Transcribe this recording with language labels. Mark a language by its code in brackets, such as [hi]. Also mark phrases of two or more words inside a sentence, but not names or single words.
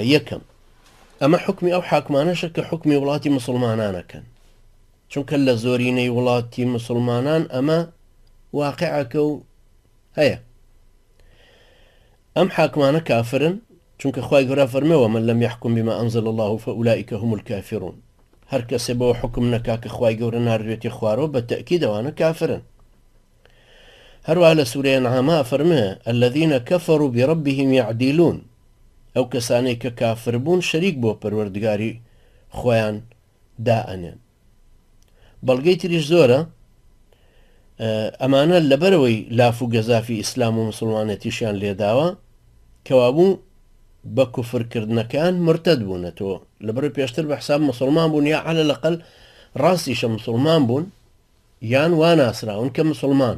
[ckb] یەکەم، ئەمە حکمی ئەو حاکمانەشە کە حکمی وڵاتی مسلمانانەکەن، چونکە لە زۆرینەی وڵاتی مسلمانان ئەمە واقعەکە و هەیە. ئەم حاکمانە کافرن، چونکە خوای گەورە فەرمێوە [ar] من لەم یحکم بما ئەنزل الله فأولئک هم الكافرون. [ckb] هەر کەسێ بەوە حکم نەکا کە خوای گەورە ناردوێتی خوارەوە بە تەئکید ئەوانە کافرن. هەروەها لە سوورەی ئەنعام فەرمێ [ar] الذين كفروا بربهم يعدلون، [ckb] ئەو کەسانەی کە کافر بوون شەریک بۆ پەروەردگاری خۆیان دائەنێن. بەڵگەی تریش زۆرە، ئەمانە لەبەرەوەی لاف و گەزافی ئیسلام و مسلمانەتیشیان لێداوە کەوابوو بە کوفرکردنەکان مرتد بوونەتەوە، لەبەرەوەی پێشتر بە حساب مسلمان بوون، یا [ar] عەلە لەقەل [ckb] ڕاستیشە مسلمان بوون یان واناسراون کە مسلمانن.